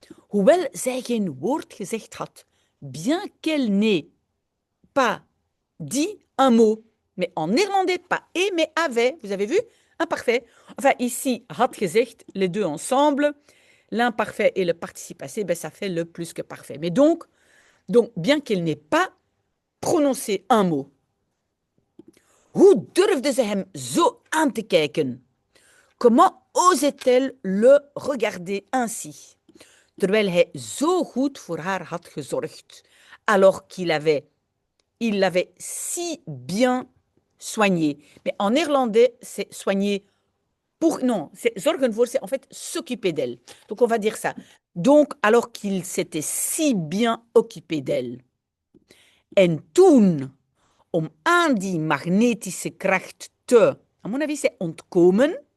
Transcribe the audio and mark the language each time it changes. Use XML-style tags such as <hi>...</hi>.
<nl>Hoewel zij geen woord gezegd had,</nl> <fr>bien qu'elle n'ait pas dit un mot. Mais en néerlandais, pas et, mais avait. Vous avez vu? Imparfait. Enfin, ici, had gezegd, les deux ensemble. L'imparfait et le participe passé, ben, ça fait le plus que parfait. Mais donc bien qu'elle n'ait pas prononcé un mot.</fr> <nl>Hoe durfde ze hem zo aan te kijken?</nl> <fr>Comment osait-elle le regarder ainsi?</fr> <nl>Terwijl hij zo goed voor haar had gezorgd,</nl> <fr>alors il l'avait si bien soigné. Mais en néerlandais, c'est soigner c'est</fr> <nl>zorgen voor,</nl> <fr>c'est en fait s'occuper d'elle. Donc on va dire ça. Donc, alors qu'il s'était si bien occupé d'elle.</fr> <nl>En toen, om aan die magnetische kracht te,</nl> <fr>à mon avis, c'est</fr> <nl>ontkomen.</nl>